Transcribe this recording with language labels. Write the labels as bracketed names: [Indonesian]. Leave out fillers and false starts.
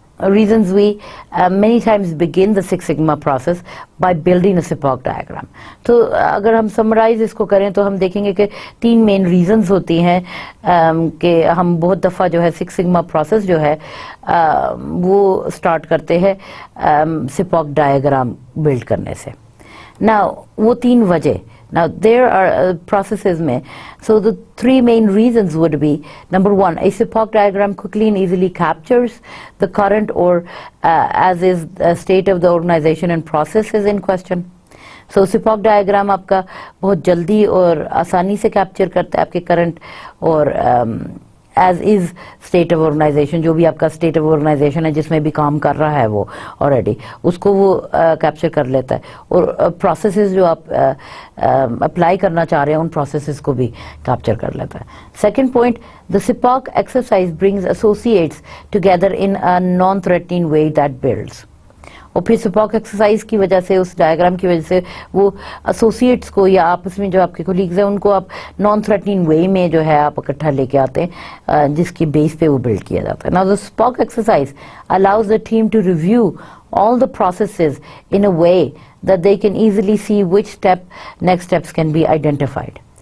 [English] reasons we many times begin the Six Sigma process by building a SIPOC diagram. [Hindi] तो अगर हम summarize इसको करें तो हम देखेंगे कि 3 main reasons होती हैं कि हम बहुत दफ़ा जो है Six Sigma process जो है वो start करते हैं SIPOC diagram build करने से. Now वो 3 वजह. [English] Now there are processes में, so the 3 main reasons would be, number 1, a SIPOC diagram quickly and easily captures the current or as is state of the organization and processes in question. [Hindi] So SIPOC diagram आपका बहुत जल्दी और आसानी से capture करता है आपके current और [English] as is state of organization, [Hindi] जो भी आपका state of organization है जिसमें भी काम कर रहा है वो already, उसको वो capture कर लेता है और processes जो आप apply करना चाह रहे हैं उन processes को भी capture कर लेता है. [English] Second point, the SIPOC exercise brings associates together in a non-threatening way that builds. [Hindi] और फिर SIPOC एक्सरसाइज की वजह से, उस डायग्राम की वजह से वो एसोसिएट्स को या आपस में जो आपके कोलीग्स हैं उनको आप नॉन थ्रेटनिंग वे में जो है आप इकट्ठा लेके आते हैं जिसकी बेस पे वो बिल्ड किया जाता है. [English] Now the SIPOC exercise allows the team to review all the processes in a way that they can easily see which next steps can be identified.